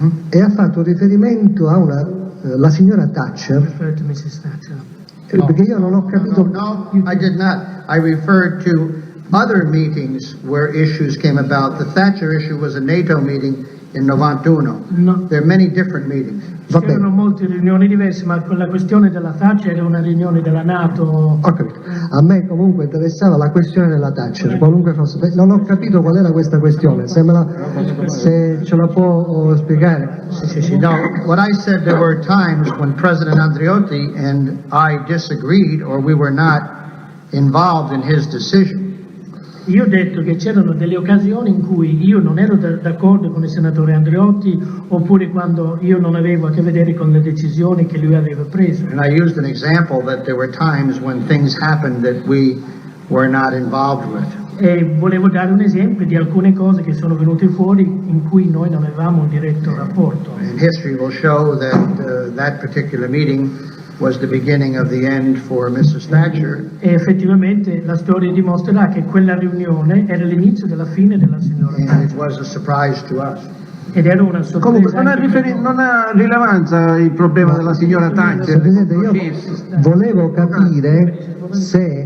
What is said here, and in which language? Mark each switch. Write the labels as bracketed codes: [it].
[it] e ha fatto riferimento a la signora Thatcher, [en] Referred to Mrs. Thatcher. [it] perché io non ho capito. [en] No, I did not. I referred to other meetings where issues came about. The Thatcher issue was a NATO meeting in 91. No. There are many different meetings. [it] Va bene. C'erano molte riunioni diverse, ma con la questione della Thatcher era una riunione della NATO. Ho capito. A me comunque interessava la questione della Thatcher, qualunque fosse. Non ho capito qual era questa questione, se ce la può spiegare. [en] No, what I said, there were times when President Andreotti and I disagreed or we were not involved in his decision. [it] Io ho detto che c'erano delle occasioni in cui io non ero d'accordo con il senatore Andreotti, oppure quando io non avevo a che vedere con le decisioni che lui aveva preso. [en] And I used an example that there were times when things happened that we were not involved with. E volevo dare un esempio di alcune cose che sono venute fuori in cui noi non avevamo un diretto rapporto. And history will show that that particular meeting was the beginning of the end for Mrs. Thatcher. [it] E effettivamente la storia dimostrerà che quella riunione era l'inizio della fine della signora [en] And Thatcher. it was a surprise to us. [it] Ed era una sorpresa. Comunque non anche per noi. non ha rilevanza il problema della signora Thatcher. Presidente, io volevo capire se